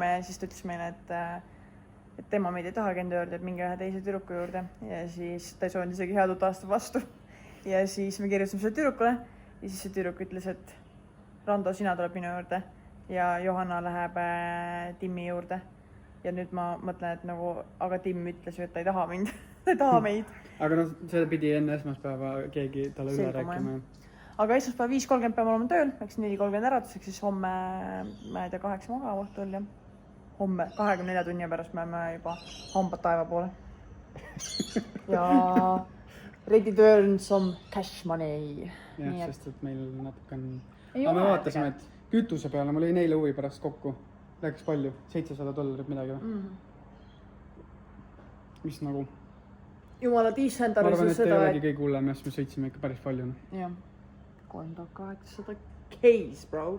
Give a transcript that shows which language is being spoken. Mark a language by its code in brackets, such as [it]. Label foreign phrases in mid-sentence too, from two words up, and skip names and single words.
[et] ja siis ta ütles meile, et tema meid ei tahagi enda juurde, et mingi ühe teise tüdruku juurde ja siis ta ei soovinud isegi head uut aastat vastu ja siis me kirjutasime selle tüdrukule ja siis see tüdruk ütles, et Rando, sina tuleb minu juurde ja Johanna läheb Timmi juurde ja nüüd ma mõtlen, et nagu, aga Tim ütles ju, et ta ei taha mind ta ei taha meid. Aga no seda pidi enne esmaspäeva keegi talle üle rääkima. Aga esmaspäeva 5.30 peame olema tööl, eks 4.30 äratuseks, siis homme, ma ei tea, 8 magama õhtul ja homme 24 tunni pärast me oleme juba hambad taeva poole. [en] Ja ready to earn some cash money. [et] Jah, sest et meil natuke on... Aga me vaatasime, et kütuse peale mul oli neile huvi pärast kokku. Läks palju, $700 midagi või? Mis nagu... Jumala decent arvus seda, et... Ma arvan, et ei olegi kõige hullem, sest me sõitsime ikka päris palju. Jah. 3800 case, bro.